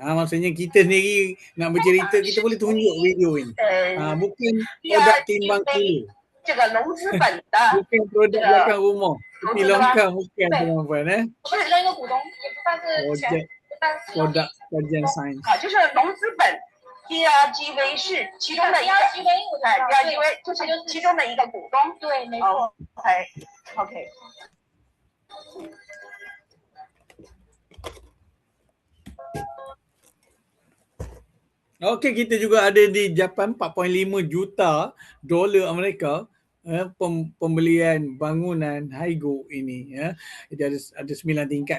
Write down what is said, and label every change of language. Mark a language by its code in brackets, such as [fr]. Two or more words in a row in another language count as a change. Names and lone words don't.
[ms] Maksudnya kita sendiri nak bercerita, kita boleh tunjuk video ini. Bukan produk timbang kilo. Bukan produk belakang rumah. Tepi longkang bukan tuan-tuan. Produk kajian sains. [zh] 就是龙资本 DRGV 是其中的一个 DRGV 就是其中的一个股东。对，没错。 OK。 [ms] Okey, kita juga ada di Japan 4.5 juta dolar Amerika pembelian bangunan Haigo ini Jadi ada 9 tingkat.